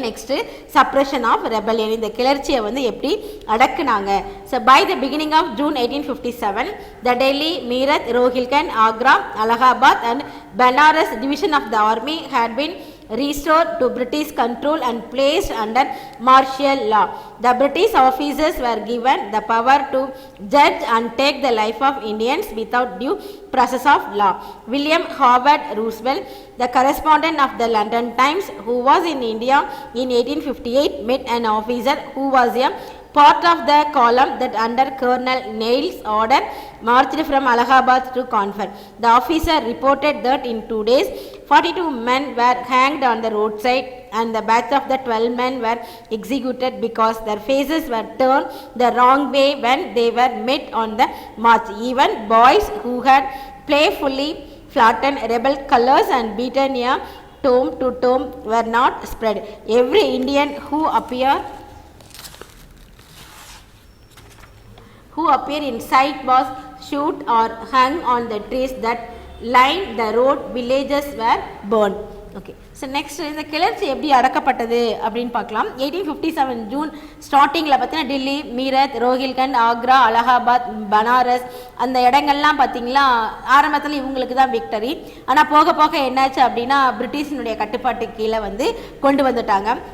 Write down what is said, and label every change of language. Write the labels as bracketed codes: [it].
[ta] Next suppression of rebellion, இந்த கிளர்ச்சியை வந்து எப்படி அடக்குனாங்க? [en] So by the beginning of June 1857 the Delhi, Meerut, Rohilkhand, Agra, Allahabad and Banaras division of the army had been restored to British control and placed under martial law. The British officers were given the power to judge and take the life of Indians without due process of law. William Howard Roosevelt, the correspondent of the London Times, who was in India in 1858, met an officer who was a part of the column that under Colonel Neill's order marched from Allahabad to Confer. The officer reported that in 2 days 42 men were hanged on the roadside and the batch of the 12 men were executed because their faces were turned the wrong way when they were met on the march. Even boys who had playfully flaunted rebel colors and beaten a tomb to tomb were not spared. Every Indian who appeared in sight was shot or hung on the trees that lined the road. Villages were burned. [ta] Okay, so next இந்த கிளர்ச்சி எப்படி அடக்கப்பட்டது அப்படின்னு பார்க்கலாம். 1857 June ஸ்டார்டிங்கில் பார்த்தீங்கன்னா டெல்லி, மீரட், ரோஹில்கண்ட், ஆக்ரா, அலகாபாத், பனாரஸ் அந்த இடங்கள்லாம் பார்த்தீங்களா ஆரம்பத்தில் இவங்களுக்கு தான் விக்டரி. ஆனால் போக போக என்னாச்சு அப்படின்னா பிரிட்டிஷினுடைய கட்டுப்பாட்டு கீழே வந்து கொண்டு வந்துட்டாங்க.